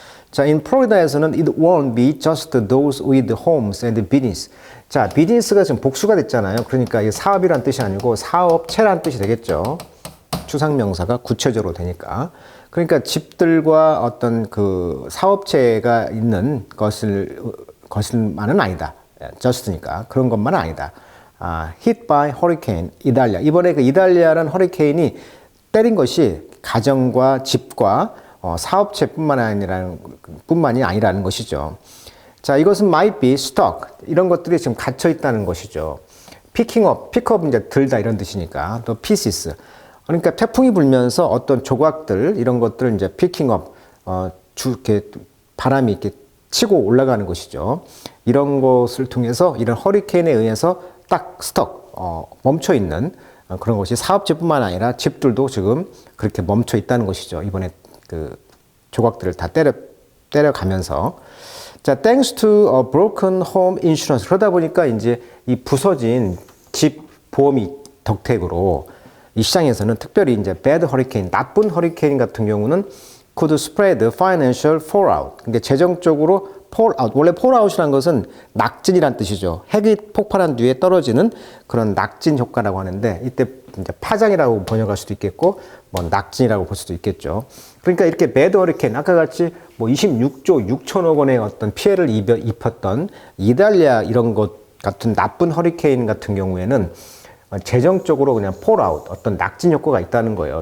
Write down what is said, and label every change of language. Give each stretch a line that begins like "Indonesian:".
English: 자, in 플로리다에서는 it won't be just those with homes and business.
Korean: 자, 비즈니스가 지금 복수가 됐잖아요. 그러니까 이게 사업이란 뜻이 아니고 사업체란 뜻이 되겠죠. 추상명사가 구체적으로 되니까. 그러니까 집들과 어떤 사업체가 있는 것을만은 아니다. just니까 그런 것만은 아니다.
English: hit by hurricane 이달리아.
Korean: 이번에 이달리아라는 허리케인이 때린 것이 가정과 집과 사업체뿐만이 아니라는 것이죠.
English: 자,
Korean: 이것은
English: might be stuck.
Korean: 이런 것들이 지금 갇혀 있다는 것이죠.
English: picking up,
Korean: 이제 들다 이런 뜻이니까.
English: 또 pieces.
Korean: 그러니까 태풍이 불면서 어떤 조각들, 이런 것들을 이제
English: picking up,
Korean: 이렇게 바람이 이렇게 치고 올라가는 것이죠. 이런 것을 통해서 이런 허리케인에 의해서 딱 stuck, 멈춰 있는 그런 것이 사업체뿐만 아니라 집들도 지금 그렇게 멈춰 있다는 것이죠. 이번에 조각들을 다 때려가면서.
English: 자, thanks to a broken home insurance.
Korean: 그러다 보니까 이제 이 부서진 집 보험이 덕택으로 이 시장에서는 특별히 이제
English: bad hurricane,
Korean: 나쁜 허리케인 같은 경우는
English: could spread financial fallout.
Korean: 그러니까 재정적으로 fallout. 원래 fallout이라는 것은 낙진이란 뜻이죠. 핵이 폭발한 뒤에 떨어지는 그런 낙진 효과라고 하는데 이때 이제 파장이라고 번역할 수도 있겠고 뭐 낙진이라고 볼 수도 있겠죠. 그러니까 이렇게 배드 허리케인 아까 같이 뭐 26조 6천억 원의 어떤 피해를 입혔던 이탈리아 이런 것 같은 나쁜 허리케인 같은 경우에는 재정적으로 그냥 fallout 어떤 낙진 효과가 있다는 거예요.